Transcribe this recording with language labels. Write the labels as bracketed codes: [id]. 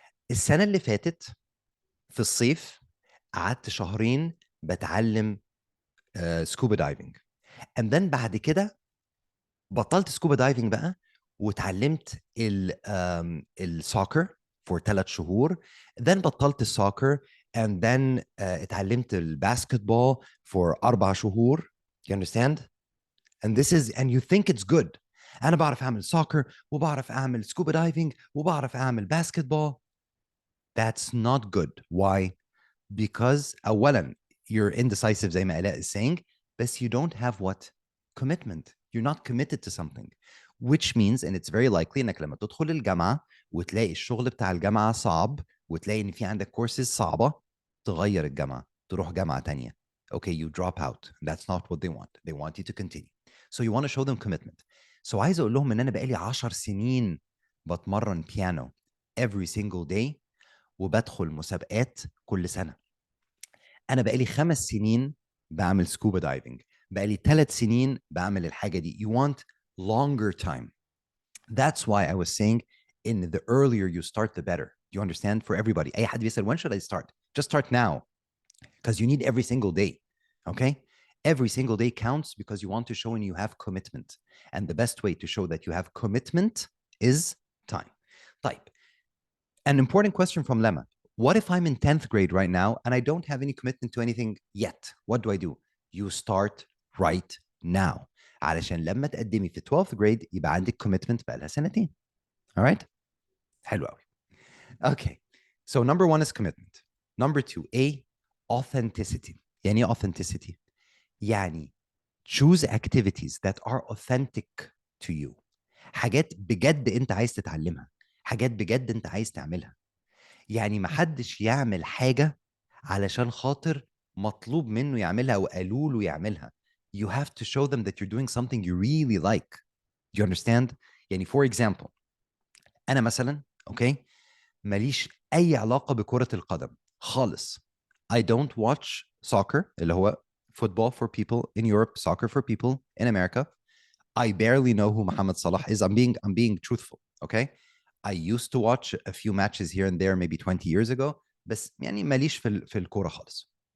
[ar] السنة اللي فاتت في الصيف قعدت شهرين بتعلم سكوبا دايفنج, and then بعد كده بطلت سكوبا دايفنج بقى وتعلمت السوكر for 3 شهور. then بطلت السوكر and then اتعلمت الباسكتبول for 4 شهور. [en] You understand? And this is, and you think it's good. [ar] أنا بعرف أعمل سوكر وبعرف أعمل سكوبا دايفنج وبعرف أعمل باسكتبول. [en] That's not good. Why? Because أولا you're indecisive [ar] زي ما آلاء [en] is saying, but you don't have what? Commitment. You're not committed to something. Which means, and it's very likely [ar] انك لما تدخل الجامعة وتلاقي الشغل بتاع الجامعة صعب وتلاقي ان في عندك كورسز صعبة, تغير الجامعة, تروح جامعة تانية. [en] Okay, you drop out. That's not what they want. They want you to continue. So you want to show them commitment. [ar] So عايز اقول لهم ان انا بقالي 10 سنين بتمرن بيانو [en] every single day [ar] وبدخل مسابقات كل سنة. أنا بقالي 5 سنين بعمل scuba diving. بقالي 3 سنين بعمل الحاجة دي. [en] You want longer time. That's why I was saying in the earlier you start, the better. You understand? For everybody. [ar] أي حد بيسأل [en] when should I start? Just start now. Because you need every single day. Okay? Every single day counts because you want to show and you have commitment. And the best way to show that you have commitment is time. Type. An important question from Lemma. What if I'm in 10th grade right now and I don't have any commitment to anything yet? What do? You start right now. [ar] علشان لما تقدمي في 12th grade يبقى عندك commitment بقالها سنتين. [en] All right? [ar] حلو قوي. [en] Okay. So number 1 is commitment. Number 2, A, authenticity. [ar] يعني ايه authenticity؟ يعني [en] choose activities that are authentic to you. [ar] حاجات بجد انت عايز تتعلمها. حاجات بجد انت عايز تعملها. يعني ما حدش يعمل حاجة علشان خاطر مطلوب منه يعملها أو قالوا له يعملها. [en] You have to show them that you're doing something you really like. Do you understand? [ar] يعني [en] for example [ar] أنا مثلا ماليش أي علاقة بكرة القدم خالص. [en] I don't watch soccer [ar] اللي هو [en] football for people in Europe, soccer for people in America. I barely know who Mohamed Salah is. I'm being truthful, okay? I used to watch a few matches here and there maybe 20 years ago, [ar] بس يعني ماليش في الكورة خالص.